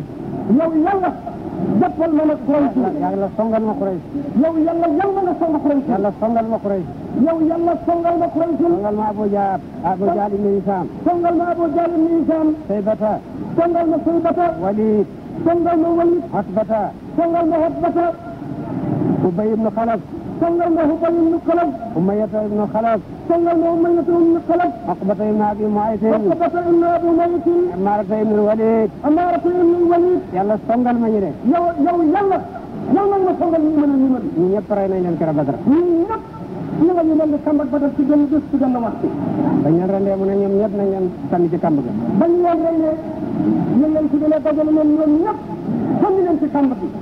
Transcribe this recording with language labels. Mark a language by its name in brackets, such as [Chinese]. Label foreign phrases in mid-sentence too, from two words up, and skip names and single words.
[Wolof] yow yàlla jàppal ma nag Quraysh yàlla songal ma Quraysh yow yàlla nga song Quraysh yàlla songal ma Quraysh yow yàlla songal ma Quraysh songal ma Abu Jahl ibn Hisam songal ma Abu Jahl ibn Hisam Saybata songal ma Saybata Walid songal ma Walid Utbata songal ma Utbata Ubay ibn Khalaf songal ma Ubay ibn Khalaf Umayyata ibn Khalaf songal ma Umayyata ibn Khalaf Uqbata ibn Abi Mu'ayt Uqbata ibn Abi Mu'ayt Ammarata ibn Walid Ammarata ibn Walid yàlla songal ma ñu de yow yàlla nag ma songal ñu mën a ñu mën ñu ñëpp rey nañ leen keroog Badar ñun ñëpp ñu nga ñu leen di kàmbat ba def ci benn bés ci benn waxtu bañ leen rendee mu ne ñoom ñëpp nañ leen sànni ci kàmb ga bañ leen rendee ñu leen ci gën a dajale leen ñoom ñëpp sànni leen ci kàmb bi